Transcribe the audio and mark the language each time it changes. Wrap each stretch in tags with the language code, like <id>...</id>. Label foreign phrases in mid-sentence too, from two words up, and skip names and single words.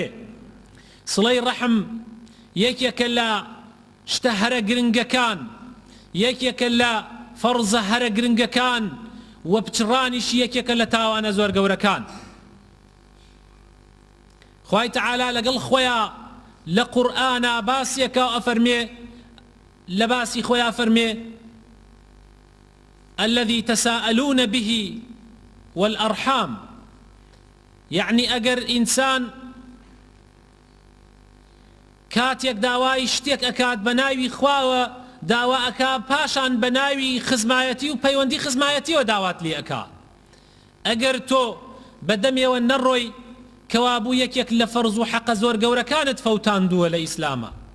<ckb>سڵەی ڕەحم یەکێکە لە شتە هەرە گرنگەکان، یەکێکە لە فەرزە هەرە گرنگەکان و بچڕانیش یەکێکە لە تاوانە زۆر گەورەکان. خوای تەعالا لەگەڵ خۆیان لە قورئانە باسیەکە ئەفەرمێ، لە باسی خۆیان فەرمێ</ckb> <ar>الذي تساءلون به والأرحام،</ar> <ckb>یعنی ئەگەر ئینسان کاتێک داوای شتێک ئەکات بە ناوی خواوە داوا ئەکا، پاشان بە ناوی خزمایەتی و پەیوەندی خزمایەتیەوە داوات لێ ئەکا. ئەگەر تۆ بەدەمێوە نەڕۆی کەوابوو یەکێک لە فەرز و حەقە زۆر گەورەکانت فەوتاندووە لە ئیسلامە.</ckb>